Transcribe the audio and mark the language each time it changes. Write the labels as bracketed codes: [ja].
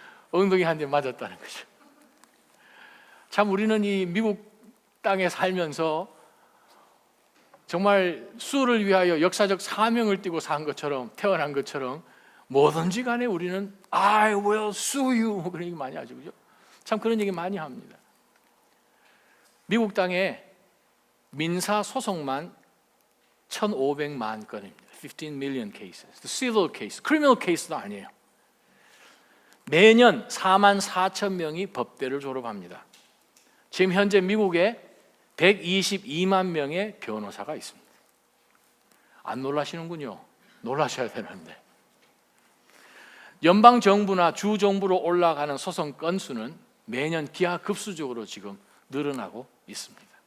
[ko] 엉덩이 한 대 맞았다는 거죠. 참 우리는 이 미국 땅에 살면서 정말 수를 위하여 역사적 사명을 띠고 산 것처럼, 태어난 것처럼 뭐든지 간에 우리는 [en] I will sue you [ko] 그런 얘기 많이 하죠. 그죠? 참 그런 얘기 많이 합니다. 미국 땅에 민사 소송만 1,500만 건입니다. [en] 15 million cases. [ko] civil case, criminal case도 아니에요. 매년 4만 4천 명이 법대를 졸업합니다. 지금 현재 미국에 122만 명의 변호사가 있습니다. 안 놀라시는군요. 놀라셔야 되는데. 연방정부나 주정부로 올라가는 소송 건수는 매년 기하급수적으로 지금 늘어나고 있습니다.